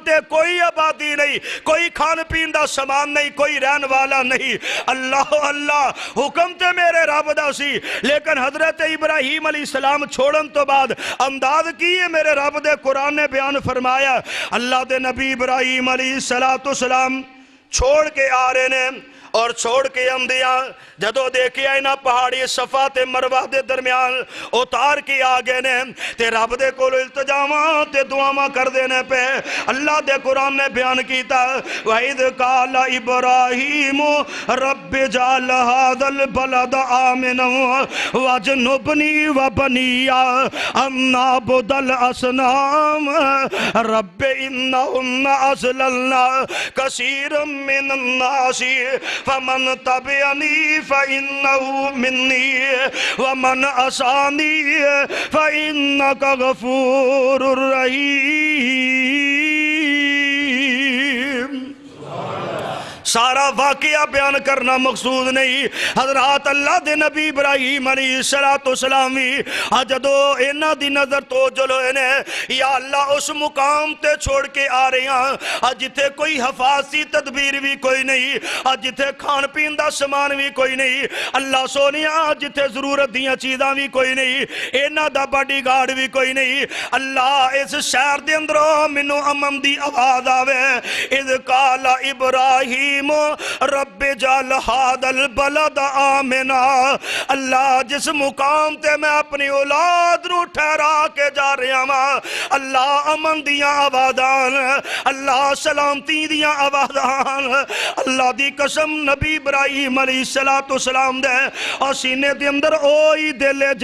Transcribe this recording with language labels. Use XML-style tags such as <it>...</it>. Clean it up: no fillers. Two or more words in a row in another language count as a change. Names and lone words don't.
<pa>تے کوئی آبادی نہیں، کوئی کھان پین دا سامان نہیں، کوئی رہن والا نہیں، اللہ حکم تے میرے رب دا سی، لیکن حضرت ابراہیم</pa> <ar>علیہ السلام</ar> <pa>چھوڑن تو بعد انداز کیے میرے رب دے قرآن نے بیان فرمایا، اللہ دے نبی ابراہیم</pa> <ar>علیہ السلام</ar> <pa>چھوڑ کے آ رہے نے اور چھوڑ کے اندیاں جدو دیکھے اینا پہاڑی صفا تے مروہ دے درمیان اتار کے آگے نے تے رب دے کولو التجا بلاواں تے دعاواں کر دینے پہ اللہ دے قرآن نے بیان کیتا</pa> <ar>وَإِذْ قَالَ إِبْرَاهِيمُ رَبِّ اجْعَلْ هَذَا الْبَلَدَ آمِنًا وَاجْنُبْنِي وَبَنِيَّ أَن نَّعْبُدَ الْأَصْنَامَ رَبِّ إِنَّهُنَّ أَضْلَلْنَ كَثِيرًا مِّنَ النَّاسِ فَمَن تَبِعَنِي فَإِنَّهُ مِنِّي وَمَنْ عَصَانِي فَإِنَّكَ غَفُورٌ</ar> <pa>رَحِيمٌ سارا واقعہ بیان کرنا مقصود نہیں حضرات اللہ دے نبی ابراہیم</pa> <ar>علیہ السلام</ar> <pa>بھی جدو اینا دی نظر تو جلو اینے یا اللہ اس مقام تے چھوڑ کے آ رہے ہیں جتے کوئی حفاظتی تدبیر بھی کوئی نہیں جتے کھان پین دا سامان بھی کوئی نہیں اللہ سونیا جتے ضرورت دیاں چیزاں بھی کوئی نہیں اینا دا باڈی گارڈ بھی کوئی نہیں اللہ اس شہر دے اندروں منو امم دی آواز آوے</pa> <ar>اذ قال ابراہیم رب اجعل هذا البلد آمنا</ar> <pa>اللہ جس مقام تے میں اپنی اولاد نو ٹھہرا کے جا رہا ہوں اللہ امن دیاں آبادان اللہ سلامتی دیاں آبادان اللہ دی قسم نبی ابراہیم</pa> <ar>علیہ السلام</ar> <pa>دے اور سینے دے اندر اوہی دل ہے</pa>